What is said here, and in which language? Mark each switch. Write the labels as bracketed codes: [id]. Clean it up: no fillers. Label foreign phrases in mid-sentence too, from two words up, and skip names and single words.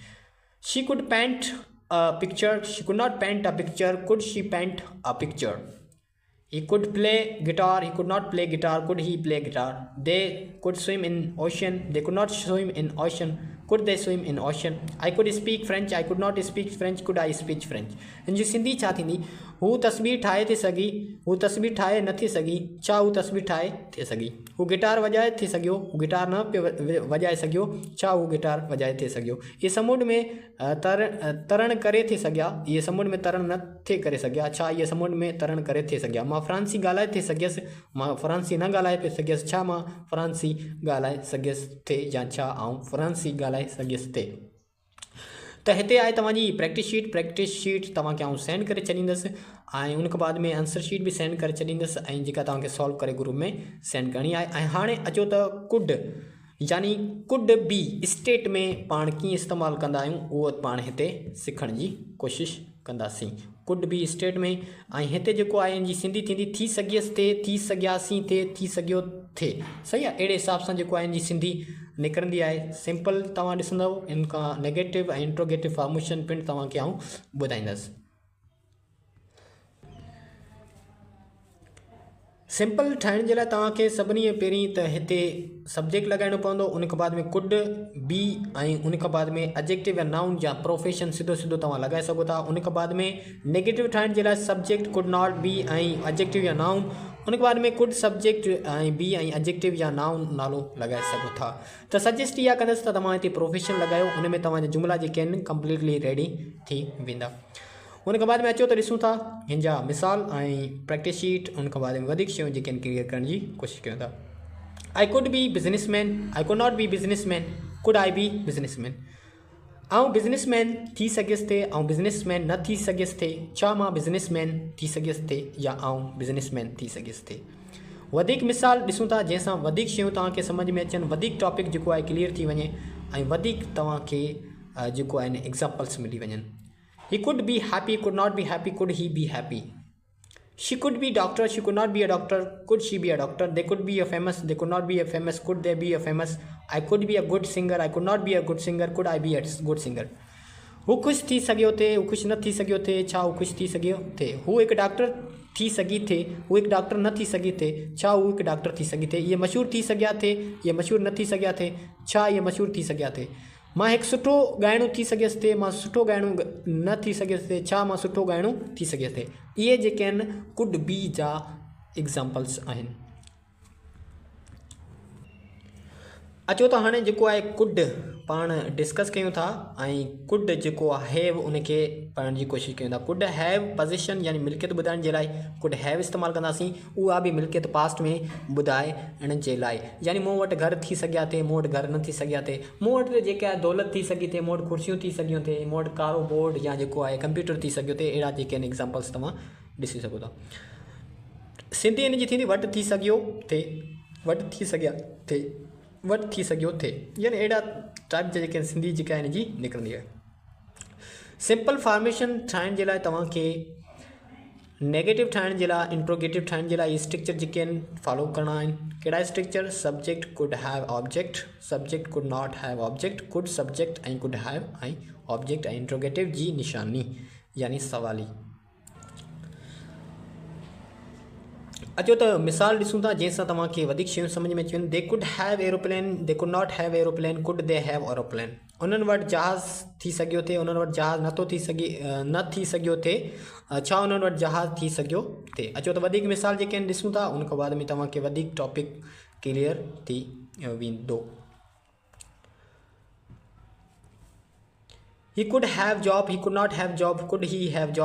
[en] she could paint a picture, she could not paint a picture, could she paint a picture. He could play guitar, he could not play guitar, could he play guitar? They could swim in ocean, they could not swim in ocean, could they swim in ocean? I could speak French, I could not speak French, could I speak French? [sd] इन जी सिंधी छा थींदी, हू तस्वीर ठाहे थी सघी, हू तस्वीर ठाहे न थी सघी, छा हू तस्वीर ठाहे थी सघी, हू गिटार वॼाए थी सघियो, हू गिटार न पियो वॼाए सघियो, छा हू गिटार वॼाए थी सघियो। इहे समुंड में तरण करे थी सघिया, इहे समुंड में तरण न थे करे सघिया, छा इहे समुंड में तरण करे थी सघिया। मां फ्रांसी ॻाल्हाए थी सघियसि, मां फ्रांसी न ॻाल्हाए पियो सघियसि, छा मां फ्रांसी ॻाल्हाए सघियसि थे, या छा आउं फ्रांसी ॻाल्हाए सघियसि थे। त हिते आहे तव्हांजी [en] practice sheet [sd] तव्हांखे आउं सेंड करे छॾींदुसि ऐं उन खां बाद में [en] answer sheet [sd] बि सेंड करे छॾींदुसि ऐं जेका तव्हांखे सॉल्व करे ग्रुप में सेंड करणी आहे। ऐं हाणे अचो त कुड यानी [en] could be state [sd] में पाण कीअं इस्तेमालु कंदा आहियूं उहो पाण हिते सिखण जी कोशिशि कंदासीं। [en] could be state [sd] में ऐं हिते जेको आहे इन जी सिंधी थींदी थी सघियसि थे, थी सघियासीं थे, थी सघियो थे, सही आहे। अहिड़े हिसाब सां जेको आहे इन जी सिंधी निकिरंदी आहे। सिंपल तव्हां ॾिसंदव, इन खां नेगेटिव ऐं [en] interrogative formation [sd] पिण तव्हांखे आउं ॿुधाईंदुसि। सिंपल ठाहिण जे लाइ तव्हांखे सभिनी पहिरीं त हिते सब्जेक्ट लॻाइणो पवंदो, उन खां बाद में [en] could be [sd] ऐं उन खां बाद में एडजेक्टिव या नाउन या प्रोफेशन सिधो सिधो तव्हां लॻाए सघो था। उन खां बाद में नेगेटिव ठाहिण जे लाइ [en] subject could not be [sd] ऐं एडजेक्टिव या नाउन [hi] उनके बाद [sd] में [en] could subject be adjective [sd] या नाउन नालो लगाए सघो था। तो सजेस्ट इहा कंदसि त तव्हां हिते प्रोफेशन लगायो, उन में तव्हांजा जुमला जेके आहिनि कंप्लीटली रेडी थी वेंदा। उनखां बाद में अचो त ॾिसूं था हिन जा मिसाल ऐं [en] practice sheet. [sd] उनखां बाद में वधीक शयूं जेके आहिनि क्लियर करण जी कोशिशि कयूं था। [en] I could be businessman, I could not be businessman, could I be businessman. [sd] आउं बिज़नेसमैन थी सघियसि थे, आउं बिज़नेसमैन न थी सघियसि थे, छा मां बिज़नेसमैन थी सघियसि थे या आउं बिज़नेसमैन थी सघियसि थे। वधीक मिसाल ॾिसूं था जंहिंसां वधीक शयूं तव्हांखे सम्झ में अचनि, वधीक टॉपिक जेको आहे क्लियर थी वञे ऐं वधीक तव्हांखे जेको आहिनि एग्ज़ाम्पल्स मिली वञनि। [en] he could be happy, could not be happy, could he be happy. She could be doctor, she could not be a doctor, could she be a doctor? They could be a famous, they could not be a famous, could they be a famous? I could be a good singer, I could not be a good singer, could I be a good singer? [sd] हू ख़ुशि थी सघियो थे, हू ख़ुशि न थी सघियो थे, छा हू ख़ुशि थी सघियो थे। हू हिकु डॉक्टर थी सघी थे, हू हिकु डॉक्टर न थी सघी थे, छा हू हिकु डॉक्टर थी सघी थे। इहे मशहूरु थी सघिया थे, इहे मशहूरु न थी सघिया थे, छा इहे मशहूरु थी सघिया थे। मां हिकु सुठो ॻाइणो थी सघियसि थे, मां सुठो ॻाइणो न थी सघियसि थे, छा मां सुठो ॻाइणो थी सघियसि थे। इहे जेके आहिनि [en] could be [sd] जा एग्ज़ाम्पल्स आहिनि। अचो त हाणे जेको आहे कुड पाण डिस्कस कयूं था ऐं कुड जेको आहे हैव उनखे पढ़ण जी कोशिशि कयूं था। [en] could have position [sd] यानी मिल्कियत ॿुधाइण जे लाइ [en] could have [sd] इस्तेमालु कंदासीं, उहा बि मिल्कियत पास्ट में ॿुधाइण जे लाइ। यानी मूं वटि घर थी सघिया थे, मूं वटि घर न थी सघिया थे, मूं वटि जेके आहे दौलत थी सघी थे, मूं वटि कुर्सियूं थी सघियूं थे, मूं वटि कारो बोर्ड या जेको आहे कंप्यूटर थी सघियो थे। अहिड़ा जेके आहिनि एग्ज़ाम्पल्स तव्हां ॾिसी सघो था। सिंधी इन जी थींदी वटि थी सघियो थे, वटि थी सघिया थे, वटि थी सघियो थे, यानी अहिड़ा टाइप जा जेके सिंधी जेका हिन जी निकिरंदी आहे। [en] simple formation [sd] ठाहिण जे लाइ तव्हांखे नेगेटिव ठाहिण जे लाइ, इंट्रोगेटिव ठाहिण जे लाइ इहे स्ट्रक्चर जेके आहिनि फॉलो करणा आहिनि। [en] कहिड़ा structure? subject could have object, subject could not have object, could subject ऐं could have ऐं object ऐं interrogative [sd] जी निशानी यानी सवाली। अचो त मिसाल ॾिसूं था जंहिंसां तव्हांखे वधीक शयूं सम्झ में अची वञनि। [en] they could have aeroplane, they could not have aeroplane, could they have aeroplane. [sd] उन्हनि वटि जहाज़ थी सघियो थे, उन्हनि वटि जहाज़ न थी सघियो थे, छा उन्हनि वटि जहाज़ थी सघियो थे। अचो त वधीक मिसाल जेके आहिनि ॾिसूं था, उनखां बाद में तव्हांखे वधीक टॉपिक क्लियर थी वेंदो। [en] He could have job, he could not have job, could he have job?